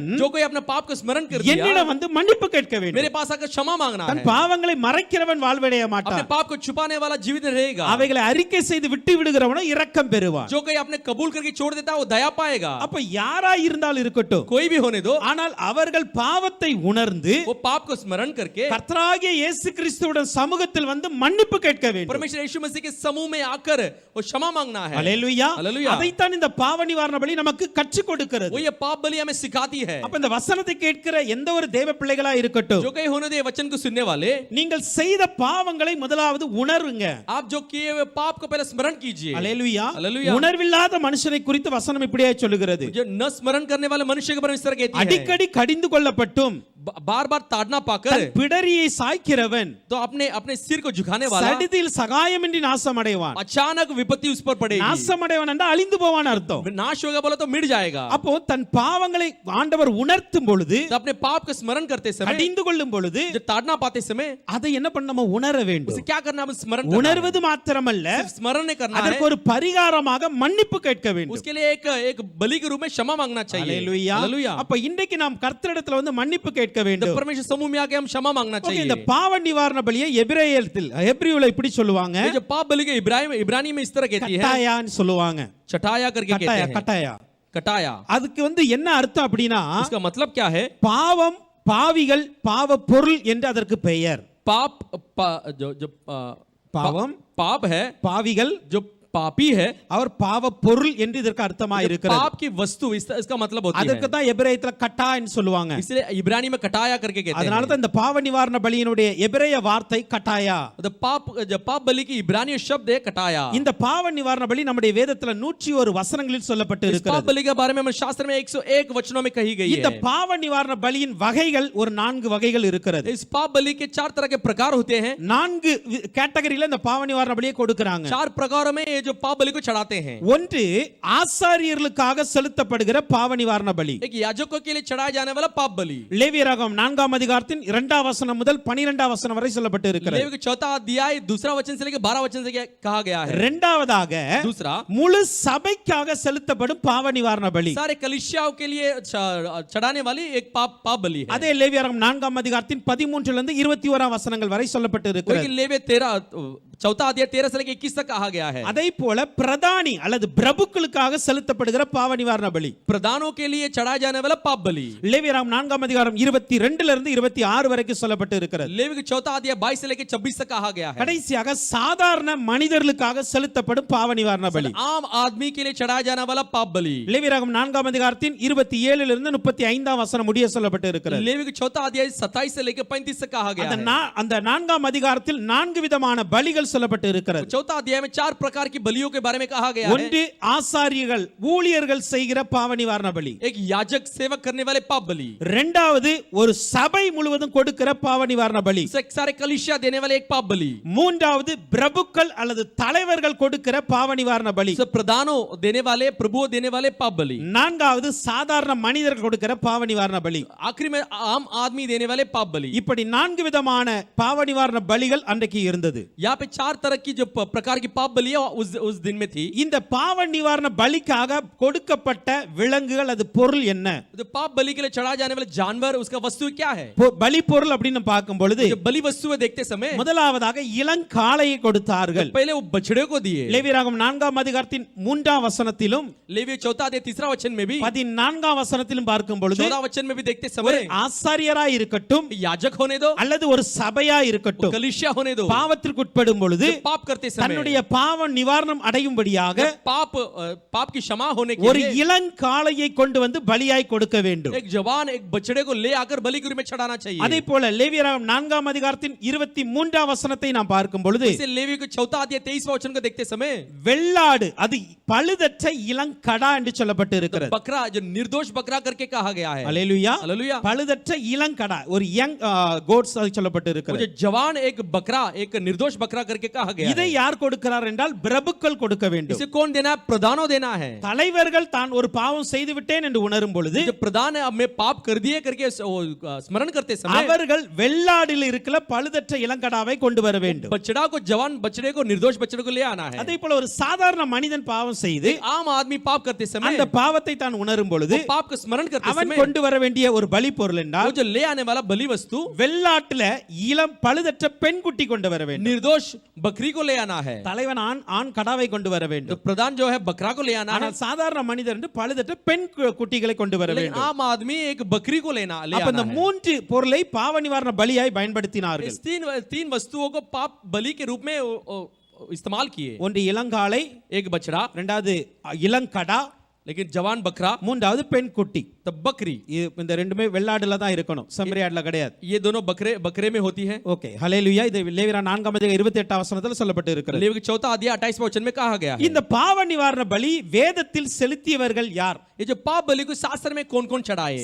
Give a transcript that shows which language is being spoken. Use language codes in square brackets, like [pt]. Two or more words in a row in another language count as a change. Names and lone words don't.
[hi] जो कोई अपने पाप को स्मरण कर दिया [ta] என்னிடம் மன்னிப்பு கேட்க வேண்டும். [hi] मेरे पास आकर क्षमा मांगना [ta] தன் [hi] है। [ta] பாவங்களை மறைக்கிறவன் வாழ்வடைய [hi] अपने [ta] மாட்டான். [hi] पाप को छुपाने वाला जीवित रहेगा। [ta] அவைகளை அறிக்கை செய்து விட்டு விடுகிறவனோ இரக்கம் பெறுவான். [hi] जो कोई अपने कबूल करके छोड़ देता है वो दया पाएगा। [ta] அப்ப யாராய் இருந்தாலும் இருக்கட்டும், [hi] कोई भी होने दो, [ta] ஆனால் அவர்கள் பாவத்தை உணர்ந்து [hi] वो पाप को स्मरण करके [ta] கர்த்தராகிய இயேசு கிறிஸ்துவின் சமூகத்தில் மன்னிப்பு கேட்க வேண்டும். [hi] परमेश्वर यीशु मसीह के समूह में आकर वो क्षमा मांगना है। [ta] அல்லேலூயா. அல்லேலூயா. அதைத்தான் இந்த பாவ நிவாரண பலி நமக்கு கற்றுக் கொடுக்கிறது. [hi] वो ये पाप बलि हमें सिखाती है। [ta] அப்ப இந்த வசனத்தை கேட்கிற எந்த ஒரு தேவ பிள்ளைகளா இருக்கட்டும், [hi] जो कहीं होने दे वचन को सुनने वाले, [ta] நீங்கள் செய்த பாவங்களை முதலாவது உணருங்க. [hi] आप जो किए हुए पाप को पहले स्मरण कीजिए। [ta] அல்லேலூயா. அல்லேலூயா. உணர்வில்லாத மனுஷனை குறித்து வசனம் இப்படியே சொல்லுகிறது, [hi] जो न स्मरण करने वाले मनुष्य के परमेश्वर कहती है [ta] அடிக்கடி கடிந்து கொள்ளப்பட்டும் [hi] बार बार ताड़ना पाकर [ta] தன் பிடரியை சாய்க்கிறவன் [hi] तो अपने अपने सिर को झुकाने वाला [ta] சடிதில் சகாயமின்றி நாசமடைவான். [hi] अचानक विपत्ति उस पर पड़ेगी। [ta] நாசமடைவான் என்றால் அழிந்து போவான் அர்த்தம். [hi] नाश होगा बोला तो मिट जाएगा। [ta] அப்போ தன் பாவங்களை ஆண்டவர் உணர்த்தும் பொழுது, [hi] तो अपने पाप को स्मरण करते समय, [ta] கடிந்து கொள்ளும் பொழுது [hi] जो ताड़ना पाते समय [ta] அதை என்ன பண்ண நம்ம உணர வேண்டும். [hi] उसे क्या करना है? स्मरण करना है। [ta] உணர்வது மாத்திரமல்ல, [hi] सिर्फ स्मरण नहीं करना है, [ta] அதற்கு ஒரு பரிகாரமாக மன்னிப்பு கேட்க வேண்டும். [hi] उसके लिए एक बलि के रूप में क्षमा मांगना चाहिए। [ta] அல்லேலூயா. [hi] हालेलुया। [ta] அப்ப இன்றைக்கு நாம் கர்த்தரிடத்தில் மன்னிப்பு கேட்க [hi] तो [ta] வேண்டும். [hi] परमेश्वर समूह में आके हम क्षमा मांगना [ta] ஓகே, இந்த [hi] चाहिए। [ta] பாவ நிவாரண பலியை எபிரேயர்ல இப்படி சொல்லுவாங்க, [hi] ये जो पाप बलि के इब्रानी में इस तरह कहती है, [ta] கட்டாயான்னு சொல்லுவாங்க. [hi] चटाया करके कहते [ta] கட்டாயா [hi] हैं। [ta] கட்டாயா. [hi] कटाया [ta] அதுக்கு என்ன அர்த்தம் அப்படின்னா, [hi] इसका मतलब क्या है? [ta] பாவம், பாவிகள், பாவ பொருள் என்று அதற்கு பெயர். [hi] पाप जो जो [ta] பாவம், [hi] पाप है, [ta] பாவிகள், [hi] जो पापी है, [ta] அவர் பாவ பொருள் என்று இதற்கு அர்த்தமா இருக்கிறது. [hi] पाप की वस्तु इसका मतलब होती है। [ta] அதற்கு தான் எபிரேயத்துல கட்டான்னு சொல்லுவாங்க. [hi] इसलिए इब्रानी में कटाया करके कहते [ta] அதனால [hi] हैं। [ta] தான் இந்த பாவ நிவாரண பலியினுடைய எபிரேய வார்த்தை கட்டாயா. [hi] तो पाप बलि की इब्रानी शब्द है कटाया। [ta] இந்த பாவ நிவாரண பலி நம்முடைய வேதத்துல 101 வசனங்களில் சொல்லப்பட்டு [hi] इस पाप [ta] இருக்கிறது. [hi] बलि के बारे में हमारे शास्त्र में 101 वचनों में कही गई [ta] இந்த [hi] है। [ta] பாவ நிவாரண பலியின் வகைகள் ஒரு 4 வகைகள் இருக்கிறது. [hi] इस पाप बलि के 4 तरह के प्रकार होते हैं। [ta] 4 கேட்டகரியில இந்த பாவ நிவாரண பலியை கொடுக்கறாங்க. [hi] 4 प्रकारों में ये जो पाप बलि को चढ़ाते हैं। [ta] ஒன்று ஆசாரியர்களுக்காக செலுத்தப்படுகிற பாவ நிவாரண பலி. [hi] एक याजकों के लिए चढ़ाया जाने वाला पाप बलि। [ta] லேவியராகமம் 4ஆம் அதிகாரத்தின் 2ஆம் வசனம் முதல் 12ஆம் வசனம் வரை சொல்லப்பட்டு இருக்கிறது. [hi] लेवी के 4 अध्याय 2 वचन से लेकर 12 वचन से कहा गया है। [ta] இரண்டாவதாக [hi] दूसरा [ta] முழு சபைக்காக செலுத்தப்படும் பாவ நிவாரண பலி. [hi] सारे कलीसियाओं के लिए चढ़ाने वाली एक पाप बलि है। [ta] அதே லேவியராகமம் 4ஆம் அதிகாரத்தின் 13 லிருந்து 21ஆம் வசனங்கள் வரை சொல்லப்பட்டு இருக்கிறது. [hi] लेवी 4 अध्याय 13 से लेकर 21 तक कहा गया है। [ta] அதே போல பிரதானி அல்லது பிரபுக்களுக்காக செலுத்தப்படுகிற பாவ நிவாரண பலி. [hi] प्रधानों के लिए चढ़ाया जाने वाला पाप बलि। [ta] லேவியராகமம் 4ஆம் அதிகாரம் 22 லிருந்து 26 வரைக்கும் சொல்லப்பட்டு இருக்கிறது. [hi] लेवी के 4 अध्याय 22 से लेकर 26 तक कहा गया है। [ta] கடைசியாக சாதாரண மனிதர்களுக்காக செலுத்தப்படும் பாவ நிவாரண பலி. [hi] आम आदमी के लिए चढ़ाया जाने वाला पाप बलि। [ta] லேவியராகமம் 4ஆம் அதிகாரத்தின் 27 லிருந்து 35ஆம் வசனம் முடிய சொல்லப்பட்டு இருக்கிறது. [hi] लेवी के 4 अध्याय 27 से लेकर 35 तक कहा गया है। [ta] அந்த 4ஆம் அதிகாரத்தில் 4 விதமான பலிகள் பலிகள் சொல்லப்பட்டு இருக்கிறது. [hi] चौथा अध्याय में 4 प्रकार की बलियों के बारे में कहा गया है. [ta] ஒன்று ஆசாரியர்கள் ஊழியர்கள் செய்கிற பாவ நிவாரண பலி. [hi] एक याजक सेवक करने वाले पाप बलि. [ta] இரண்டாவது ஒரு சபை முழுவதும் கொடுக்கிற பாவ நிவாரண பலி. [hi] सारे कलीसिया देने वाले एक पाप बलि. [ta] மூன்றாவது பிரபுக்கள் அல்லது தலைவர்கள் கொடுக்கிற பாவ நிவாரண பலி. [hi] प्रधानों देने वाले प्रभुओं देने वाले पाप बलि. [ta] நான்காவது சாதாரண மனிதர்கள் கொடுக்கிற பாவ நிவாரண பலி. [hi] आखिरी में आम आदमी देने वाले पाप बलि. [ta] இப்படி நான்கு விதமான பாவ நிவாரண பலிகள் அன்றைக்கு இருந்தது. [hi] यहाँ पे 4 तरह की जो प्रकार की पाप बलियां उस दिन में थी. [ta] இந்த பாவ நிவாரண பலிக்காக கொடுக்கப்பட்ட விலங்குகள் அது பொருள் என்ன? [hi] तो पाप बलि के लिए चढ़ाए जाने वाले जानवर उसका वस्तु क्या है? [ta] பலி பொருள் அப்படின்னு பார்க்கும் பொழுது [hi] जो बलि वस्तु देखते समय [ta] முதலாவதாக இளங்காளையை கொடுத்தார்கள். [hi] पहले वो बछड़े को दिए. [ta] லேவியராகமம் 4ஆம் அதிகாரத்தின் 3ஆம் வசனத்திலும் [hi] लेवी 4 अध्याय 3 वचन में भी [ta] 14ஆம் வசனத்திலும் பார்க்கும் பொழுது [hi] 14 वचन में भी देखते [ta] ஒரு [hi] समय [ta] ஆசாரியராய் இருக்கட்டும் [hi] याजक होने दो [ta] அல்லது ஒரு சபையாய் இருக்கட்டும் [hi] कलीसिया होने दो [ta] பாவத்திற்கு உட்படும் பொழுது [hi] पाप करते समय [ta] தன்னுடைய பாவ நிவாரணம் அடையும்படியாக [hi] पाप की क्षमा होने के [ta] ஒரு [hi] लिए [ta] இளங்காளையை கொண்டு வந்து பலியாய் கொடுக்க வேண்டும். [hi] एक जवान एक बछड़े को ले आकर बलि के रूप में चढ़ाना चाहिए. [ta] அதே போல லேவியராகமம் 4ஆம் அதிகாரத்தின் 23ஆம் வசனத்தை நாம் பார்க்கும் பொழுது [hi] इसे लेवी के 4 अध्याय 23 वचन को देखते समय [ta] வெள்ளாடு அது பழுதற்ற இளங்கடா என்று சொல்லப்பட்டு இருக்கிறது. [hi] बकरा जो निर्दोष बकरा करके कहा गया है. [ta] அல்லேலூயா. [hi] हालेलुया. [ta] பழுதற்ற இளங்கடா ஒரு [en] young goats [ta] அது சொல்லப்பட்டு இருக்கிறது. [hi] जो जवान एक बकरा एक निर्दोष बकरा करके कहा गया [ta] இதை [hi] है. [ta] யார் கொடுக்கிறார் என்றால் பிரபுக்கள் கொடுக்க வேண்டும். [hi] इसे कौन देना है? प्रधानों देना है. [ta] தலைவர்கள் தான் ஒரு பாவம் செய்து விட்டேன் என்று உணரும் பொழுது [hi] जो प्रधान है अब मैं पाप कर दिए करके स्मरण करते समय [ta] அவர்கள் வெள்ளாடில் இருக்கிற பழுதற்ற இளங்கடாவை கொண்டு வர வேண்டும். [hi] बछड़ा को जवान बछड़े को निर्दोष बछड़े को ले आना है. [ta] அதே போல ஒரு சாதாரண மனிதன் பாவம் செய்து [hi] आम आदमी पाप करते समय [ta] அந்த பாவத்தை தான் உணரும் பொழுது [hi] पाप को स्मरण करते [ta] அவன் [hi] समय [ta] கொண்டு வர வேண்டிய ஒரு பலி பொருள் [hi] वो [ta] என்றால் [hi] जो ले आने वाला बलि वस्तु [ta] வெள்ளாட்டுல இளம் பழுதற்ற பெண் குட்டி கொண்டு வர வேண்டும். [hi] निर्दोष बकरी को ले आना है. [ta] தலைவன் ஆண் கடாவை கொண்டு வர [hi] तो [ta] வேண்டும். [hi] प्रधान जो है बकरा को ले आना है. [ta] ஆனால் சாதாரண மனிதர் என்று பழுதற்ற பெண் குட்டிகளை கொண்டு வர [hi] लेकिन [ta] வேண்டும். [hi] आम आदमी एक बकरी को ले [ta] அப்ப இந்த [hi] आना है. [ta] மூன்று பொருளை பாவ நிவாரண பலியாய் பயன்படுத்தினார்கள். [hi] इस तीन वस्तुओं को पाप बलि के रूप में इस्तेमाल किए. [ta] ஒன்று இளங்காளை, [hi] एक बछड़ा, [ta] இரண்டாவது இளங்கடா, [hi] लेकिन जवान बकरा, [ta] மூன்றாவது பெண் குட்டி. [hi] तब बकरी. [ta] இந்த ரெண்டுமே வெள்ளாடுல தான் இருக்கணும், செம்மறி ஆடுல கிடையாது. [hi] ये दोनों बकरे में होती है. [ta] ஓகே, ஹல்லேலூயா. இது லேவியர் 4ஆம் அதிகாரம் 28ஆம் வசனத்தில் சொல்லப்பட்டு இருக்கிறது. [hi] लेवी के 4 अध्याय 28 वचन में कहा गया है. [ta] இந்த பாவ நிவாரண பலி வேதத்தில் செலுத்தியவர்கள் யார்? [hi] ये जो पाप बलि को शास्त्र में कौन-कौन चढ़ाए?